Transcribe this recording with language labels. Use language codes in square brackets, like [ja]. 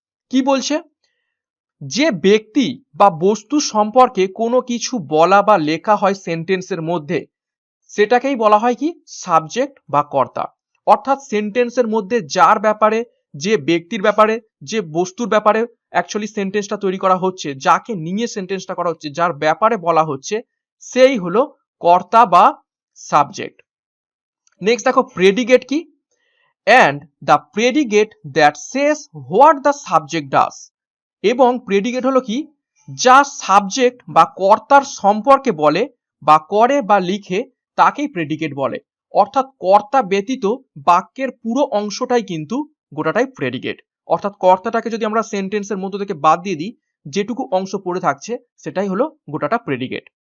[bn] কি বলছে, যে ব্যক্তি বা বস্তু সম্পর্কে কোনো কিছু বলা বা লেখা হয় সেন্টেন্সের মধ্যে সেটাকেই বলা হয় কি সাবজেক্ট বা কর্তা। অর্থাৎ সেন্টেন্সের মধ্যে যার ব্যাপারে যে ব্যক্তির ব্যাপারে, যে বস্তুর ব্যাপারে অ্যাকচুয়ালি সেন্টেন্সটা তৈরি করা হচ্ছে, যাকে নিয়ে সেন্টেন্সটা করা হচ্ছে, যার ব্যাপারে বলা হচ্ছে, সেই হলো কর্তা বা সাবজেক্ট। নেক্সট দেখো প্রেডিকেট কি, [en] and the predicate that says what the subject does। [bn] এবং প্রেডিকেট হলো কি, যা সাবজেক্ট বা কর্তার সম্পর্কে বলে বা করে বা লিখে তাকেই প্রেডিকেট বলে। অর্থাৎ কর্তা ব্যতীত বাক্যের পুরো অংশটাই কিন্তু গোটাটাই প্রেডিকেট। অর্থাৎ কর্তাটাকে যদি আমরা সেন্টেন্সের মধ্য থেকে বাদ দিয়ে দিই, যেটুকু অংশ পড়ে থাকছে সেটাই হলো গোটাটা প্রেডিকেট।